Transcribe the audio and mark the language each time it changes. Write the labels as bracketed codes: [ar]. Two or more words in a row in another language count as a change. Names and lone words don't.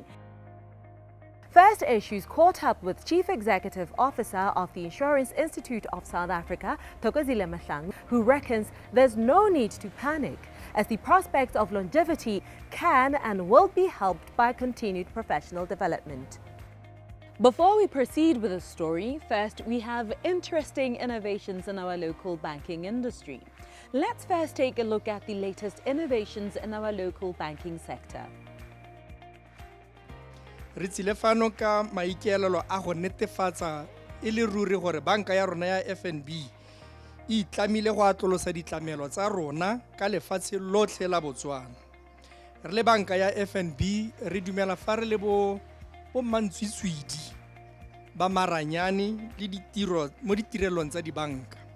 [en] First Issues caught up with Chief Executive Officer of the Insurance Institute of South Africa, Thokozile Mahlangu, who reckons there's no need to panic, as the prospects of longevity can and will be helped by continued professional development. Before we proceed with the story, first we have interesting innovations in our local banking industry. Let's first take a look at the latest innovations in our local banking sector. [tn] Re tsile fano ka maikaelelo a go netefatsa e le ruri gore banka ya rona ya FNB e itlamile go atlolosa ditlamelo tsa rona ka lefatshe lotlhe la Botswana. Re le banka ya FNB re dumela fa re le bo mantswitswidi ba maranyane le ditiro mo ditirelong tsa dibanka.